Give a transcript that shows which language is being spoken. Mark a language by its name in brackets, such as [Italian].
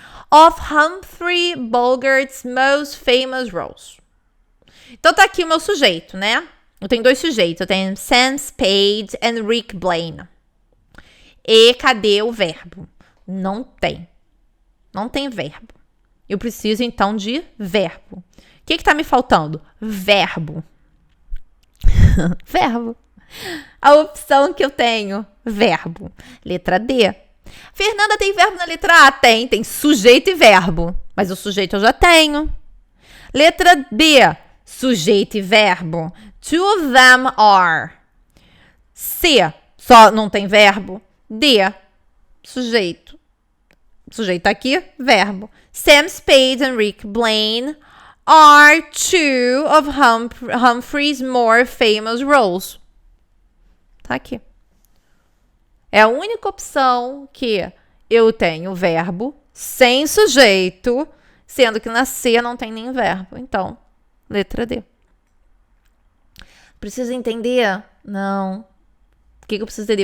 [English] Of Humphrey Bogart's most famous roles. [Portuguese] Então, tá aqui o meu sujeito, né? Eu tenho 2 sujeitos. Eu tenho Sam Spade and Rick Blaine. E cadê o verbo? Não tem. Não tem verbo. Eu preciso, então, de verbo. O que tá me faltando? Verbo. Verbo. A opção que eu tenho, verbo. Letra D. Fernanda, tem verbo na letra A? Tem sujeito e verbo. Mas o sujeito eu já tenho. Letra B, sujeito e verbo. [English] 2 of them are. [Portuguese] C, só não tem verbo. D, sujeito. Sujeito aqui, verbo. [English] Sam Spade and Rick Blaine are 2 of Humphrey's more famous roles. [Portuguese] Tá aqui. É a única opção que eu tenho verbo sem sujeito, sendo que na C não tem nem verbo. Então, letra D. Preciso entender? Não. O que eu preciso entender?